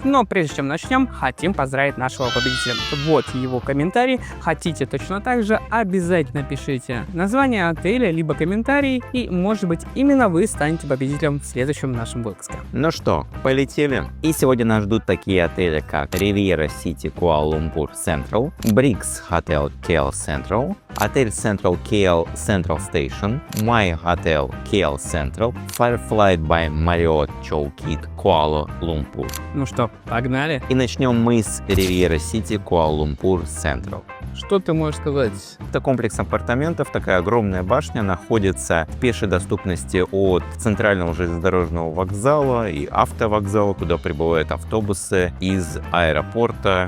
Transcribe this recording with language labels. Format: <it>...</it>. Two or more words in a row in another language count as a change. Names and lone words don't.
<ru>Но прежде чем начнем, хотим поздравить нашего победителя. Вот его комментарий. Хотите точно так же, обязательно пишите название отеля, либо комментарий, и, может быть, именно вы станете победителем в следующем нашем выпуске. Ну что, полетели? И сегодня нас ждут такие отели, как Riviera City Kuala-Lumpur Central, Briggs Hotel KL Central, отель Central KL Central Station, My Hotel KL Central, Firefly by Marriott Chowkit Kuala-Lumpur. Ну что, погнали? И начнем мы с Riviera City Kuala-Lumpur Central. Что ты можешь сказать? Это комплекс апартаментов, такая огромная башня, находится в пешей доступности от центрального железнодорожного вокзала и автовокзала, куда прибывают автобусы из аэропорта.</ru>